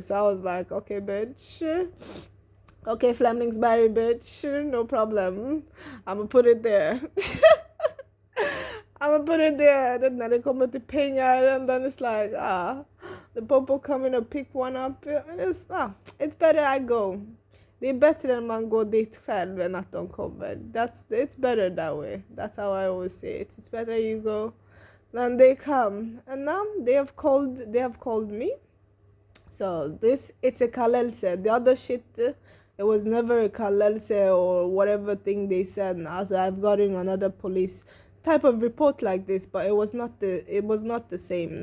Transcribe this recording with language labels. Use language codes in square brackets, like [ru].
[en] So I was like, okay, bitch. Okay, Flemningsberry, bitch, no problem. I'ma put it there. I'ma put it there. Then they come with the pengar, and then it's like, the popo coming to pick one up. It's better I go. [sv] Det är bättre än man går dit själv än att de kommer. [en] It's better that way. That's how I always say it. It's better you go than they come. And now they have called me. So it's a kalelse. The other shit, it was never a kalelse or whatever thing they said. Also, I've gotten another police type of report like this, but it was not the same.